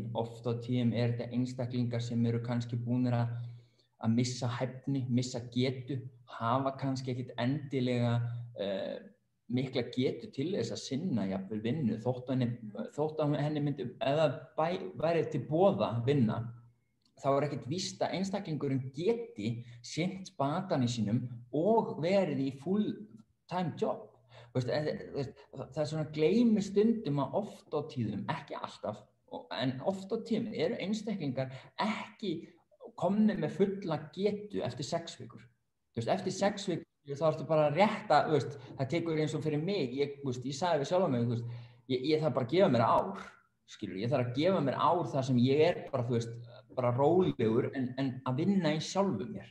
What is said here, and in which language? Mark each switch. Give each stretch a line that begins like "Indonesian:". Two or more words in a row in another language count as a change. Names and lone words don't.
Icelandic: Oft á tíðum þetta einstaklingar sem eru kannski búnir að missa hæfni, missa getu, hafa kannski ekkert endilega mikla getu til þess að sinna jafnvel vinnu, þótt að henni myndi, eða væri til boða vinna, þá ekkert víst að einstaklingurinn geti sinnt batanum sínum og verið í
English: full-time job.
Icelandic: Það svona gleymist stundum að oft á tíðum, ekki alltaf, en oft á tíðum eru einstaklingar ekki komnir með fulla getu eftir 6 vikur. Eftir 6 vikur þá ertu bara rétt að, það tekur eins og fyrir mig, ég sagði við sjálf mig, ég þarf bara að gefa mér ár, skilur, ég þarf að gefa mér ár þar sem ég bara rólegur en að vinna í sjálfu mér.